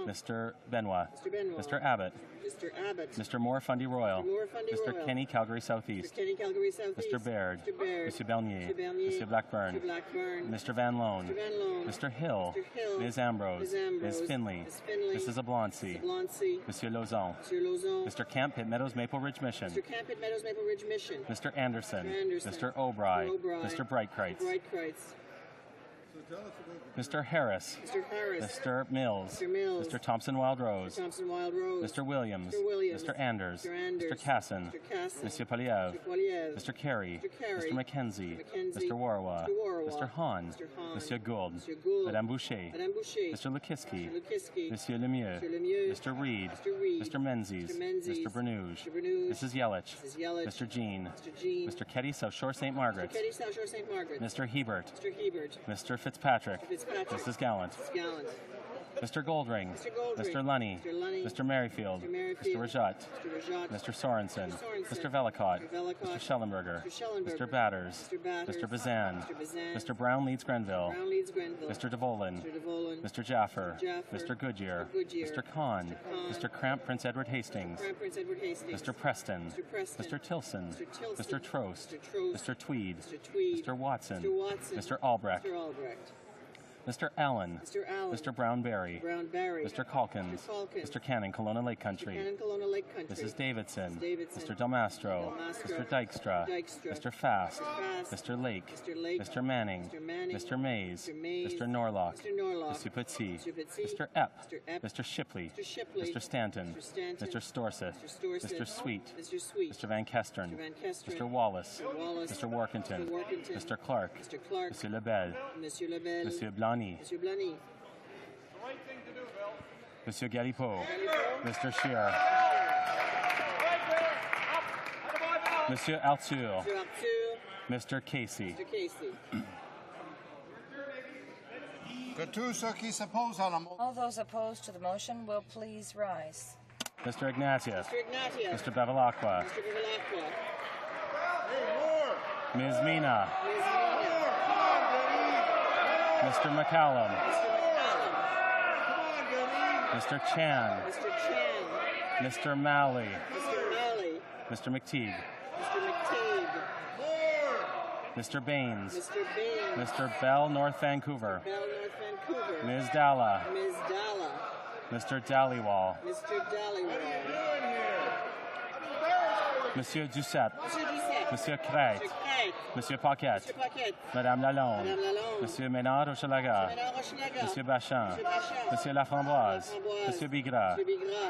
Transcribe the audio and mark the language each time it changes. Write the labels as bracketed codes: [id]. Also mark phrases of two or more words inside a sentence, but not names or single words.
[en] Mr. Benoit. Mr. Benoit. Mr. Abbott. Mr. Abbott. Mr. Moore Fundy Royal. Mr. Moore Fundy Mr. Royal. Kenny Calgary Southeast. Mr. Kenny Calgary Southeast. Mr. Baird. Mr. Baird. Mr. Bernier. Mr. Bernier. Mr. Blackburn. Mr. Blackburn. Mr. Van Loan. Mr. Van Loan. Mr. Hill. Mr. Hill. Ms. Ambrose. Ms. Ambrose. Ms. Finley. Ms. Finley. Mrs. Oblonsky. Mrs. Oblonsky. Monsieur Lauzon. Monsieur Lauzon. Mr. Camp, Pitt Meadows, Maple Ridge Mission. Mr. Camp at Meadows Maple Ridge Mission. Mr. Anderson. Mr. Anderson. Mr. O'Bry. O'Bry. Mr. Breitkreitz. Breitkreitz. Mr. Harris. Mr. Harris. Mr. Mills. Mr. Mills. Mr. Thompson Wild Rose. Mr. Thompson Wild Rose. Mr. Williams. Mr. Williams. Mr. Anders. Mr. Anders. Mr. Casson. Mr. Casson. Monsieur Poliev. Mr. Poliev. Mr. Carey. Mr. Carey. Mr. Mackenzie. Mr. Mackenzie. Mr. Warwa. Mr. Warwa. Mr. Hahn. Mr. Hahn. Monsieur Gould. Monsieur Gould. Madame Boucher. Madame Boucher. Mr. Lukiski. Mr. Lukiski. Monsieur Lemieux. Mr. Lemieux. Mr. Reed. Mr. Reed. Mr. Menzies. Mr. Menzies. Mr. Bernouge. Mr. Bernouge. Mrs. Yelich. Mrs. Yelich. Mr. Jean. Mr. Jean. Mr. Ketty, South Shore, St. Margaret. Mr. Ketty, South Shore, St. Margaret. Mr. Hebert. Mr. Hebert. Mr. Fitzpatrick. Mr. Fitzpatrick. Mrs. Gallant. Mrs. Gallant. Mr. Goldring. Mr. Goldring. Mr. Lunny. Mr. Lunny. Mr. Merrifield. Mr. Merrifield. Mr. Rajat. Mr. Rajat. Mr. Sorensen. Mr. Sorensen. Mr. Velicott. Mr. Velicott. Mr. Schellenberger. Mr. Schellenberger. Mr. Batters. Mr. Batters. Mr. Bazan. Mr. Bazan. Mr. Brown Leeds Grenville. Brown Leeds Grenville. Mr. DeVolin. Mr. DeVolin. Mr. Jaffer. Mr. Jaffer. Mr. Goodyear. Mr. Goodyear. Mr. Kahn. Mr. Kahn. Mr. Cramp Prince Edward Hastings. Crown Prince Edward Hastings. Mr. Preston. Mr. Preston. Mr. Tilson. Mr. Tilson. Mr. Trost. Mr. Trost. Mr. Tweed. Mr. Tweed. Mr. Watson. Mr. Watson. Mr. Albrecht. Mr. Albrecht. Mr. Allen. Mr. Allen. Mr. Brownberry. Brownberry. Mr. Calkins. Mr. Calkins. Mr. Cannon, Kelowna Lake Country. Cannon, Kelowna Lake Country. Mrs. Davidson. Mrs. Davidson. Mr. Delmastro. Delmastro. Mr. Dykstra. Dykstra. Mr. Fast. Mr. Fast. Mr. Lake. Mr. Lake. Mr. Manning. Mr. Manning. Mr. Mays. Mr. Mays. Mr. Norlock. Mr. Norlock. Mr. Putsy. Mr. Putsy. Mr. Epp. Mr. Epp. Mr. Shipley. Mr. Shipley. Mr. Stanton. Mr. Stanton. Mr. Storseth. Mr. Storseth. Mr. Sweet. Mr. Sweet. Mr. Van Kesteren. Mr. Van Kesteren. Mr. Wallace. Mr. Wallace. Mr. Workington. Mr. Workington. Mr. Clark. Mr. Clark. Monsieur Lebel. Monsieur Lebel. Monsieur Blany. Monsieur Blany. Monsieur Galipeau. Mr. Scheer. Monsieur Arthur. Mr. Arthur. Mr. Casey. Mr. Casey. [fr] Que tous ceux qui s'opposent à la motion. [en] All those opposed to the motion will please rise. Mr. Ignatius. Mr. Ignatius. Mr. Bevilacqua. Mr. Bevilacqua. Ms. Mina. Ms. Mina. Mr. McCallum. Mr. McCallum. Mr. Chan. Mr. Chan. Mr. Malley. Mr. Malley. Mr. McTeague. Mr. McTeague. Mr. Baines. Mr. Baines. Mr. Bell, North Vancouver. Bell, North Vancouver. Ms. Dalla. Ms. Dalla. Mr. Dallywall. Mr. Dallywall. Monsieur Doucette. Monsieur Doucette. Monsieur Craig. Mr. Craig. Monsieur Paquette. Mr. Paquette. Madame Lalonde. Madame Lalonde. Monsieur Ménard Hochelaga. Madame Rochelaga. Monsieur Bachan. Monsieur Bachan. Monsieur Laframboise. Laframboise. Monsieur Bigra. Monsieur Bigra.